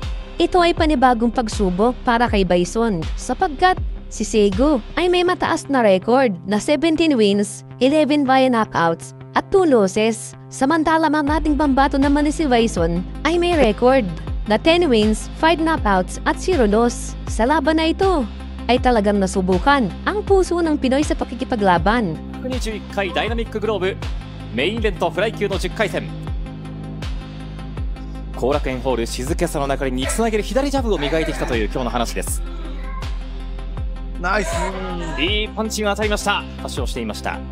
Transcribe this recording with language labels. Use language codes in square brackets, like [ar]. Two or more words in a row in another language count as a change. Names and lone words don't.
[tl] Ito ay panibagong pagsubok para kay Bison sapagkat si Seigo ay may mataas na record na 17 wins, 11 [en] via knockouts [tl] at 2 losses. Samantala ang ating pambato naman ni si Bison ay may record na 10 wins, 5 knockouts at 0 loss. Sa laban na ito ay talagang nasubukan ang puso ng Pinoy sa pakikipaglaban. [ja] 121 回ダイナミックグローブメインイベントフライ級の10回戦後楽園ホール静けさの中につなげる左ジャブを磨いてきたという今日の話です。ナイス。いいパンチが当たりました。発症していました。